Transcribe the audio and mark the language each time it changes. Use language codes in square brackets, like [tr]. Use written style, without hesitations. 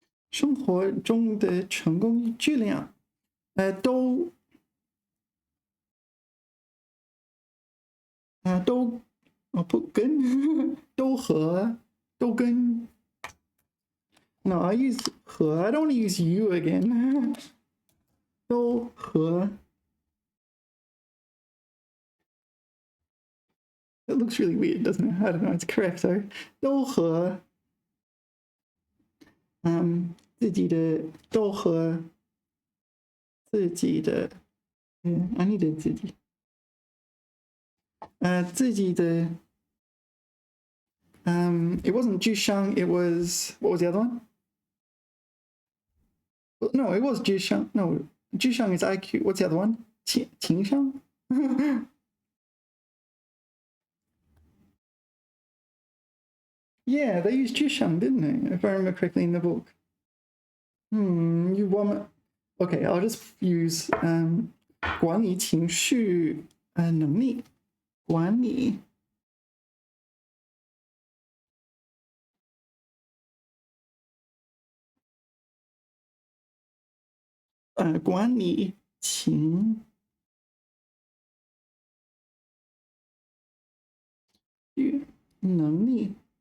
[zh] 生活中的成功与质量，都不跟都跟。 [en] No, I use 和 I don't want to use you again. [zh] 都和。 [en] It looks really weird, doesn't it? I don't know. It's correct though. [zh] 都和自己的都和自己的 [en] I need [zh] 自己自己的 [en] it wasn't 智商 it was what was the other one? No, it was 智商 no 智商 is IQ. What's the other one? 情商Yeah, they used 智商, didn't they? If I remember correctly in the book. You want? Okay, I'll just use [zh] 管理情绪能力，管理管理情绪能力。